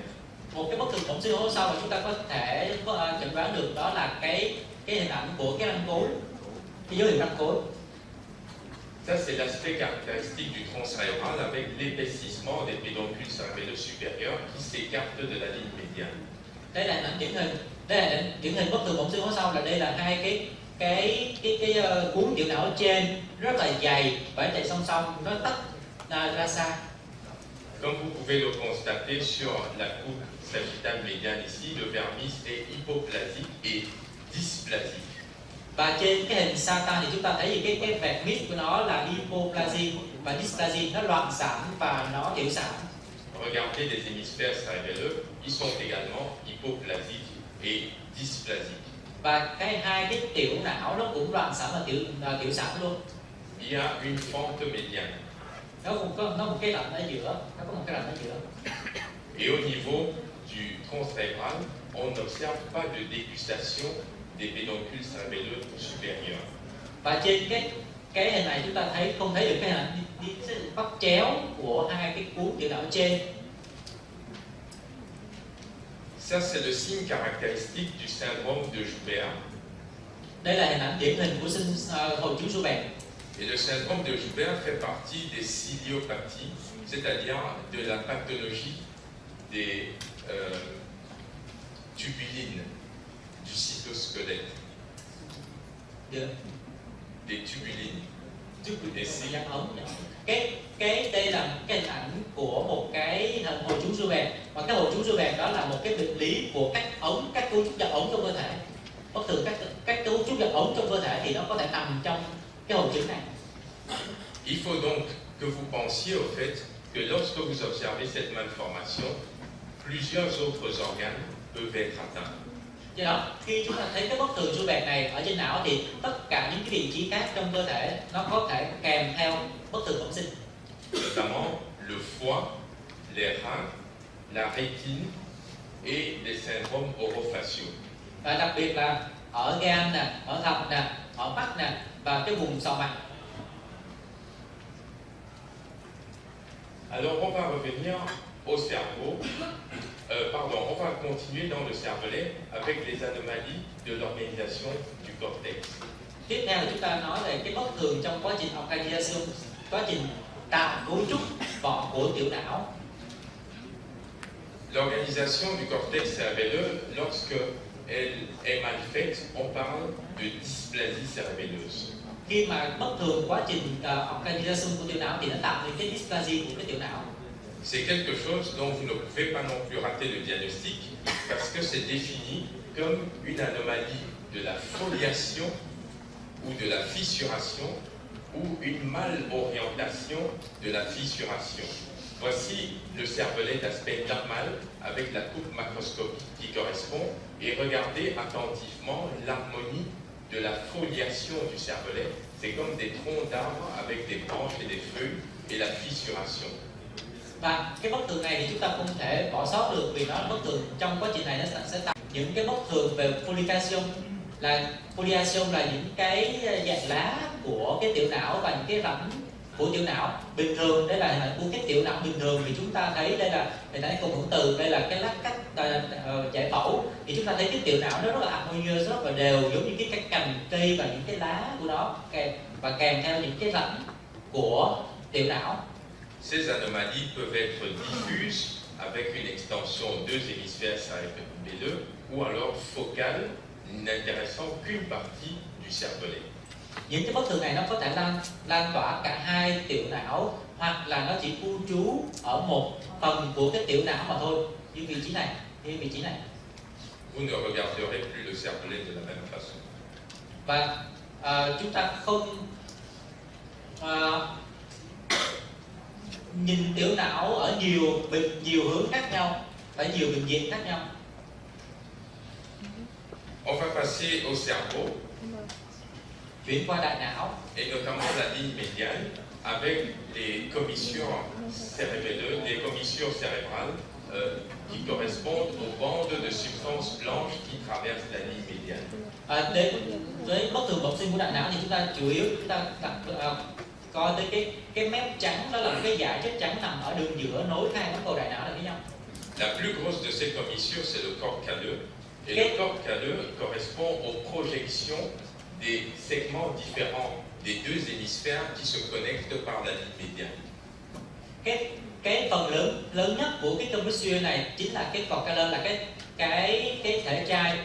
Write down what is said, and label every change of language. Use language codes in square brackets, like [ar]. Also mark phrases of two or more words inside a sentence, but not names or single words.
[vi] Một cái bất thường bẩm sinh hố sau mà chúng ta có thể chẩn đoán được đó là cái hình ảnh của cái răng cối, cái dấu hiệu răng cối. [fr] Ça, c'est l'aspect caractéristique du tronc cérébral avec l'épaississement des pédoncules cérébelleux supérieurs qui s'écartent de la ligne médiane. [vi] Đây là hình ảnh điển hình bất thường bẩm sinh hố sau, là đây là hai cái cuốn tiểu não ở trên rất là dày và chạy song song, nó tách ra xa. [fr] Comme vous pouvez le constater sur la coupe sagittale médiane ici, le vermis est hypoplasique et dysplasique. [vi] Và trên cái hình Satan thì chúng ta thấy cái vermis của nó là hypoplasie và dysplasie, nó loạn sản và nó tiểu sản. [fr] Regardez les hémisphères cérébelleux, ils sont également hypoplasiques et dysplasiques. [vi] Và hai cái tiểu não nó cũng loạn sản và tiểu sản luôn. [fr] Il y a une fente médiane. [vi] Nó có một cái rãnh ở giữa, [fr] Et au niveau du tronc cérébral, on n'observe pas de dégustation des pédoncules cérébelleux supérieurs. [vi] Và trên cái hình này chúng ta không thấy được cái hình ảnh bắt chéo của hai cái cuốn tiểu não trên. [fr] Ça, c'est le signe caractéristique du syndrome de Joubert. [vi] Đây là hình ảnh điển hình của hội chứng Joubert. [fr] Et le syndrome de Joubert fait partie des ciliopathies, c'est-à-dire de la pathologie des tubulines du cytosquelette. Des tubulines. [vi] Đây là cái hình ảnh của một cái hội chứng Joubert, và cái hội chứng Joubert đó là một cái bệnh lý của các cấu trúc giật ống trong cơ thể. Bất thường các cấu trúc giật ống trong cơ thể thì nó có thể nằm trong cái hội chứng này. [fr] Il faut donc que vous pensiez au fait que lorsque vous observez cette malformation, plusieurs autres organes peuvent être atteints. [vi] Do đó, khi chúng ta thấy cái bất thường Joubert này ở trên não thì tất cả những cái vị trí khác trong cơ thể nó có thể kèm theo bất thường bẩm sinh. [fr] Notamment le foie, les reins, la rétine et les syndromes orofaciaux. [vi] Và đặc biệt là ở gan nè, ở thận nè, ở mắt nè và cái vùng sọ mặt. [fr] Alors on va revenir au cerveau. On va continuer dans le cervelet avec les anomalies de l'organisation du cortex. [vi] Tiếp theo là chúng ta nói về cái bất thường trong quá trình organization, quá trình tạo cấu trúc vỏ của tiểu não. [fr] L'organisation du cortex cérébelleux, lorsque elle est mal faite, on parle de dysplasie cérébelleuse. [vi] khi mà bất thường quá trình organization của tiểu não thì nó tạo nên cái dysplasia của cái tiểu não. [fr] C'est quelque chose dont vous ne pouvez pas non plus rater le diagnostic parce que c'est défini comme une anomalie de la foliation ou de la fissuration ou une malorientation de la fissuration. Voici le cervelet d'aspect normal avec la coupe macroscopique qui correspond et regardez attentivement l'harmonie de la foliation du cervelet. C'est comme des troncs d'arbres avec des branches et des feuilles et la fissuration. [vi] Và cái bất thường này thì chúng ta không thể bỏ sót được vì nó bất thường trong quá trình này nó sẽ tạo những cái bất thường về foliation là những cái dạng lá của cái tiểu não và những cái rãnh của tiểu não. Bình thường đây là hình ảnh của cái tiểu não bình thường thì chúng ta thấy đây là hình ảnh cộng hưởng từ, đây là cái lát cắt giải phẫu thì chúng ta thấy cái tiểu não nó rất là harmonious, rất là đều giống như cái cành cây và những cái lá của nó và kèm theo những cái rãnh của tiểu não. [fr] Ces anomalies peuvent être diffuses avec une extension deux hémisphères cérébelleux ou alors focale, n'intéressant qu'une partie du cervelet. [vi] Những cái bất thường này nó có thể lan tỏa cả hai tiểu não hoặc là nó chỉ cư trú ở một phần của cái tiểu não mà thôi, như vị trí này, [fr] Vous ne regarderez plus le cervelet de la même façon. [vi] Và chúng ta không nhìn tiểu não ở nhiều hướng khác nhau, ở nhiều bệnh viện khác nhau. [fr] On va passer au cerveau. [vi] Chuyển qua đại não. [fr] Et notamment la ligne médiane avec les commissions cérébelleuses, les commissions cérébrales qui correspondent aux bandes de substances blanches qui traversent la ligne médiane. [vi] Đến bất thường bẩm sinh của đại não thì chúng ta chủ yếu coi tới cái mép trắng, đó là một cái dải chất trắng nằm ở đường giữa nối hai bán cầu đại não lại với nhau. [fr] La plus grosse de ces commissions c'est le corps calleux et le corps calleux correspond aux projections des segments différents des deux hémisphères qui se connectent par la ligne médiane. [vi] Cái phần lớn nhất của cái commission này chính là cái [fr] corps calleux, [vi] là cái thể chai.